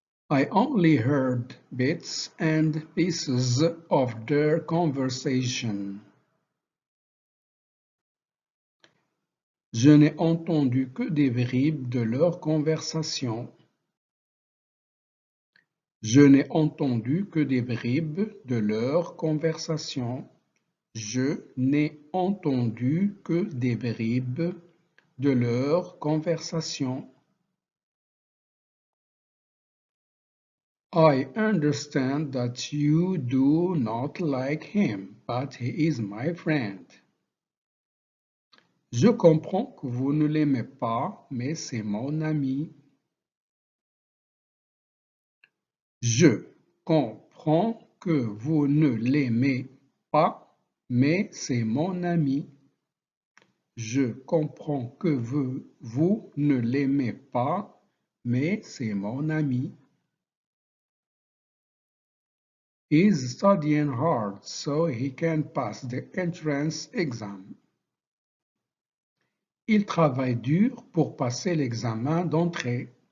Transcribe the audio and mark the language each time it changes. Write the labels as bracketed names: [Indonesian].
[English] I only heard bits and pieces of their conversation. [French] Je n'ai entendu que des bribes de leur conversation. Je n'ai entendu que des bribes de leur conversation. Je n'ai entendu que des bribes de leur conversation. [English] I understand that you do not like him, but he is my friend. [French] Je comprends que vous ne l'aimez pas, mais c'est mon ami. Je comprends que vous ne l'aimez pas, mais c'est mon ami. Je comprends que vous ne l'aimez pas, mais c'est mon ami. [English] He's studying hard so he can pass the entrance exam. [French] Il travaille dur pour passer l'examen d'entrée.